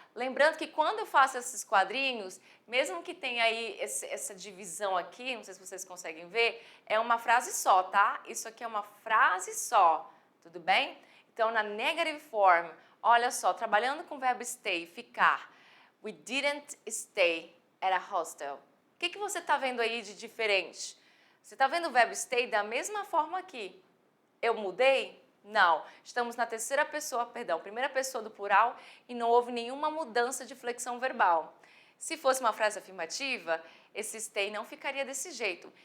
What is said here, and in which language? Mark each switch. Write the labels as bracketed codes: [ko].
[pt] Lembrando que quando eu faço esses quadrinhos, mesmo que tenha aí essa divisão aqui, não sei se vocês conseguem ver, é uma frase só, tá? Isso aqui é uma frase só, tudo bem? Então, na negative form, olha só, trabalhando com o verbo stay, ficar. [en] We didn't stay at a hostel. [pt] O que você está vendo aí de diferente? Você está vendo o verbo stay da mesma forma aqui. Eu mudei? Não. Estamos na terceira pessoa, perdão, primeira pessoa do plural e não houve nenhuma mudança de flexão verbal. Se fosse uma frase afirmativa, esse stay não ficaria desse jeito.